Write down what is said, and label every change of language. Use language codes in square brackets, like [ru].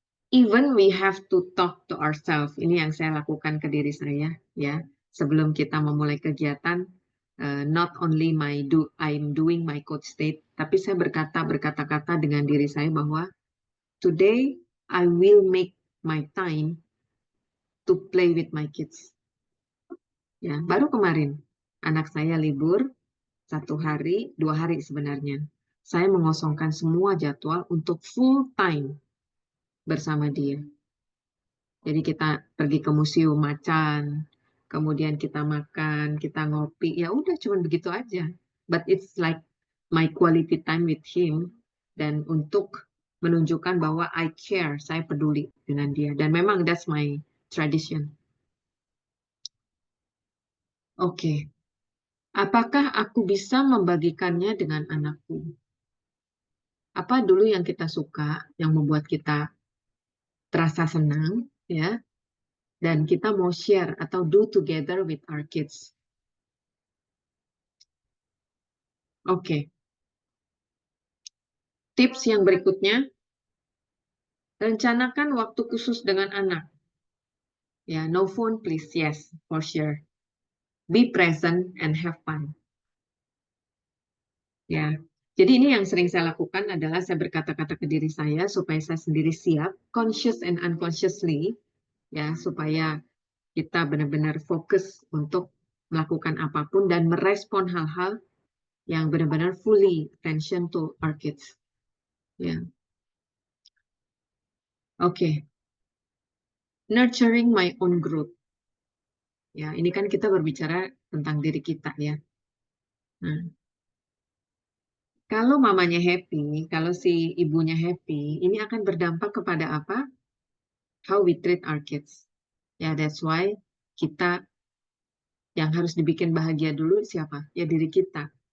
[en] Even we have to talk to ourselves. [id] Ini yang saya lakukan ke diri saya ya. Sebelum kita memulai kegiatan, [en] not only I'm doing my coach state, [id] tapi saya berkata-kata dengan diri saya bahwa [en] today I will make my time to play with my kids. [id] Ya, baru kemarin anak saya libur, 1 hari, 2 hari sebenarnya. Saya mengosongkan semua jadwal untuk full time bersama dia. Jadi kita pergi ke museum macan, kemudian kita makan, kita ngopi, ya udah cuman begitu aja. [en] But it's like my quality time with him, [id] dan untuk menunjukkan bahwa [en] I care, [id] saya peduli dengan dia. Dan memang [en] that's my tradition. [id] Oke, apakah aku bisa membagikannya dengan anakku? Apa dulu yang kita suka, yang membuat kita terasa senang, ya, dan kita mau share atau [en] do together with our kids. [id] Oke, tips yang berikutnya, rencanakan waktu khusus dengan anak. [en] Ya, no phone please, yes, for sure. Be present and have fun. [id] Ya, jadi ini yang sering saya lakukan adalah saya berkata-kata ke diri saya supaya saya sendiri siap, [en] conscious and unconsciously, [id] ya, supaya kita benar-benar fokus untuk melakukan apapun dan merespon hal-hal yang benar-benar [en] fully attention to our kids. [id] Ya, oke. [en] Nurturing my own growth. [id] Ya, ini kan kita berbicara tentang diri kita ya. Nah, kalau mamanya happy, kalau si ibunya happy, ini akan berdampak kepada apa? [en] How we treat our kids. [id] Ya, [en] that's why [id] kita yang harus dibikin bahagia dulu siapa? Ya diri kita.